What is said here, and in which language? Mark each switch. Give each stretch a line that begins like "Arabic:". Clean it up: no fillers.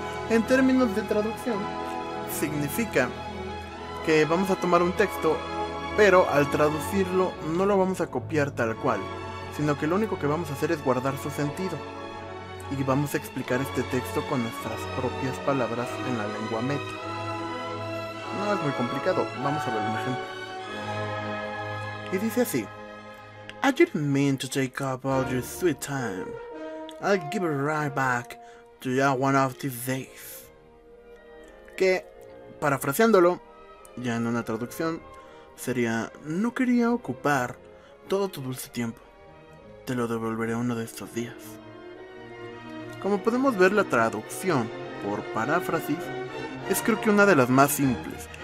Spanish: En términos de traducción, significa que vamos a tomar un texto, pero al traducirlo no lo vamos a copiar tal cual, sino que lo único que vamos a hacer es guardar su sentido. Y vamos a explicar este texto con nuestras propias palabras en la lengua meta. No es muy complicado, vamos a ver un ejemplo. Y dice así:
English: I didn't mean to take up all your sweet time. I'll give it right back to you one of these days.
Spanish: Que, parafraseándolo, ya en una traducción, sería: no quería ocupar todo tu dulce tiempo. Te lo devolveré uno de estos días. Como podemos ver, la traducción por paráfrasis es creo que una de las más simples.